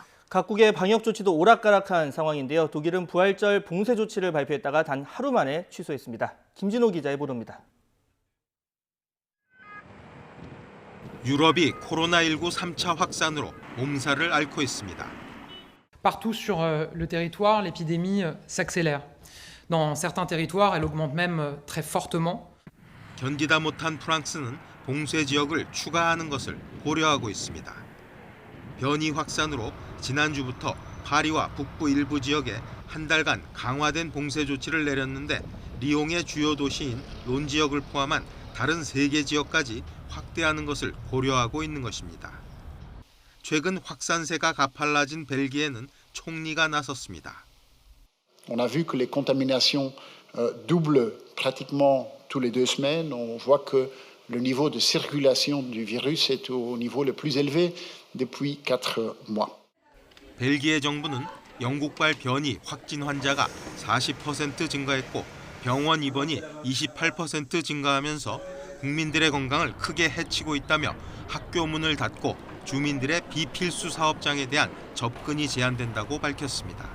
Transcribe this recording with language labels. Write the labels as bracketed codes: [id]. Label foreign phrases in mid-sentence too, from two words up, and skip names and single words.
[ko] 각국의 방역 조치도 오락가락한 상황인데요. 독일은 부활절 봉쇄 조치를 발표했다가 단 하루 만에 취소했습니다. 김진호 기자의 보도입니다. 유럽이 코로나19 3차 확산으로 몸살을 앓고 있습니다. [fr] Partout sur le territoire, l'épidémie s'accélère. Dans certains territoires, elle augmente même très fortement. [ko] 견디다 못한 프랑스는 봉쇄 지역을 추가하는 것을 고려하고 있습니다. 변이 확산으로 지난주부터 파리와 북부 일부 지역에 한 달간 강화된 봉쇄 조치를 내렸는데 리옹의 주요 도시인 론 지역을 포함한 다른 3개 지역까지 확대하는 것을 고려하고 있는 것입니다. 최근 확산세가 가팔라진 벨기에는 총리가 나섰습니다. [fr] On a vu que les contaminations doublent pratiquement tous les 2 semaines. On voit que le niveau de circulation du virus est au niveau le plus élevé depuis 4 mois. [ko] 벨기에 정부는 영국발 변이 확진 환자가 40% 증가했고 병원 입원이 28% 증가하면서 국민들의 건강을 크게 해치고 있다며 학교 문을 닫고 주민들의 비필수 사업장에 대한 접근이 제한된다고 밝혔습니다.